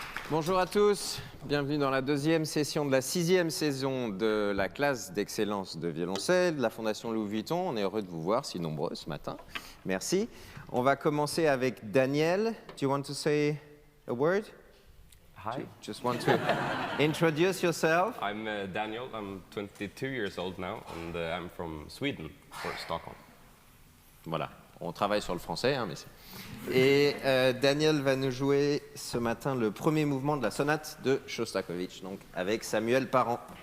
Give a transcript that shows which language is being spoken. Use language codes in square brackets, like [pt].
[fr] Bonjour à tous, bienvenue dans la deuxième session de la 6e saison de la classe d'excellence de violoncelle de la Fondation Louis Vuitton. On est heureux de vous voir si nombreux ce matin. Merci. On va commencer avec Daniel. [en] Do you want to say a word? Hi. Just want to introduce yourself. I'm Daniel. I'm 22 years old now, and I'm from Sweden, for Stockholm. [fr] Voilà, on travaille sur le français, hein, mais c'est... Et Daniel va nous jouer ce matin le premier mouvement de la sonate de Shostakovich, donc avec Samuel Parent.